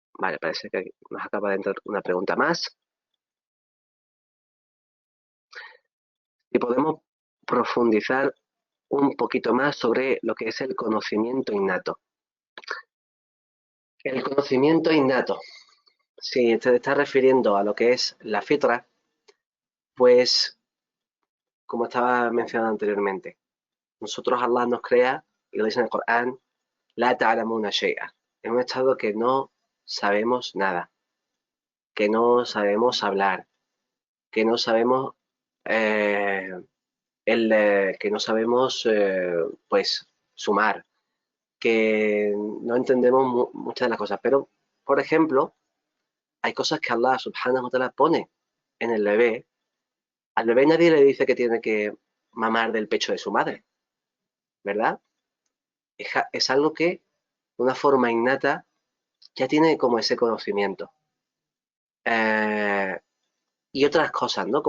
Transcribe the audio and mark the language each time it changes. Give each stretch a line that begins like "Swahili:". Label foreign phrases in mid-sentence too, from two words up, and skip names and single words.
Spanish: Vale, parece que nos acaba de entrar una pregunta más. Y podemos profundizar un poquito más sobre lo que es el conocimiento innato. El conocimiento innato, si te estás refiriendo a lo que es la fitra, pues como estaba mencionando anteriormente, nosotros Allah nos crea, y lo dice en el Corán,
Arabic: لا تعلمون شيئا,
Spanish: en un estado que no sabemos nada, que no sabemos hablar, que no sabemos eh, que no sabemos pues sumar, que no entendemos muchas de las cosas. Pero, por ejemplo, hay cosas que Allah
Arabic: سبحانه وتعالى
Spanish: pone en el bebé. Al bebé nadie le dice que tiene que mamar del pecho de su madre, ¿verdad? Es algo que, de una forma innata, ya tiene como ese conocimiento. Eh, y otras cosas, ¿no?